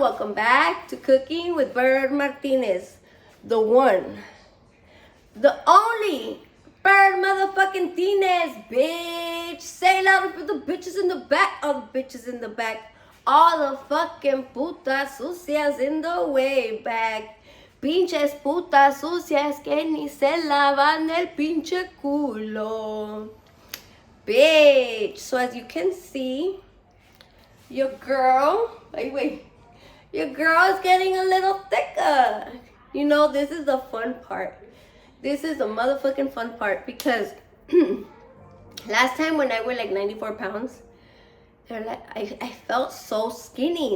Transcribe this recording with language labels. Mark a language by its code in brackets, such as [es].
[en] Welcome back to Cooking with Bird Martinez. The one, the only Bird motherfucking Martinez, bitch. Say it louder for the bitches in the back. All the bitches in the back. All the fucking [es] putas sucias [en] in the way back. [es] Pinches putas sucias que ni se lavan el pinche culo. [en] Bitch. So as you can see, your girl, your girl is getting a little thicker. You know, this is the fun part. This is the motherfucking fun part because last time when I weighed like 94 pounds, they're like, I felt so skinny.